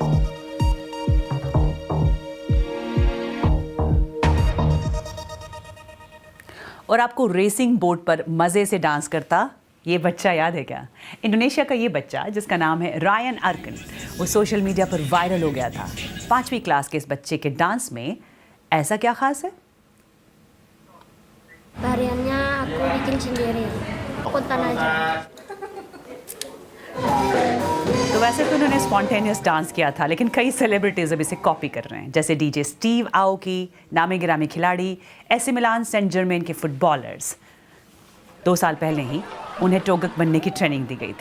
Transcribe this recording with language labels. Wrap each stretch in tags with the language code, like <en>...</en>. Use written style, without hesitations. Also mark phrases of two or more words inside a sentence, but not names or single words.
<hi>और आपको</hi> <en>racing boat</en> <hi>पर मजे से डांस करता ये बच्चा याद है क्या? इंडोनेशिया का ये बच्चा जिसका नाम है रायन अर्कन, वो</hi> <en>social media</en> <hi>पर वायरल हो गया था। 5वीं क्लास के इस बच्चे के डांस में ऐसा क्या खास है?</hi> <id>Tariannya aku bikin sendiri. Ikutan aja.</id> <hi>तो वैसे तो उन्होंने</hi> <en>spontaneous dance</en> <hi>किया था, लेकिन कई सेलिब्रिटीज अब इसे कॉपी कर रहे हैं, जैसे डीजे स्टीव आओकी, नामी गिरामी खिलाड़ी, एसी मिलान सेंट जर्मेन के फुटबॉलर्स। 2 साल पहले ही उन्हें टोगक बनने की ट्रेनिंग दी गई थी।</hi>